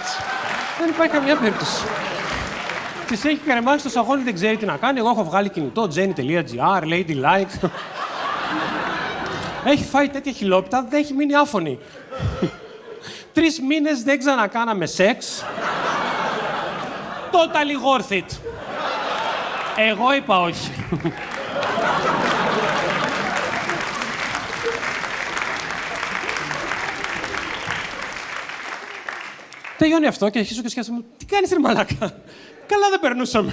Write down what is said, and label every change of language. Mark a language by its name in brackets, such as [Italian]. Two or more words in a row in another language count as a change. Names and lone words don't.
[Greek] Δεν υπάρχει καμία περίπτωση. Της έχει κρεμάσει το σαγόνι, δεν ξέρει τι να κάνει. Εγώ έχω βγάλει κινητό, jenny.gr, ladylike. Έχει φάει τέτοια χιλόπιτα, δεν έχει μείνει άφωνη. 3 μήνες δεν ξανακάναμε σεξ. [English] Totally worth it. [Greek] Εγώ είπα όχι. Τελειώνει αυτό και αρχίζω και σκέφτομαι, τι κάνεις ρε μαλάκα. Καλά δεν περνούσαμε.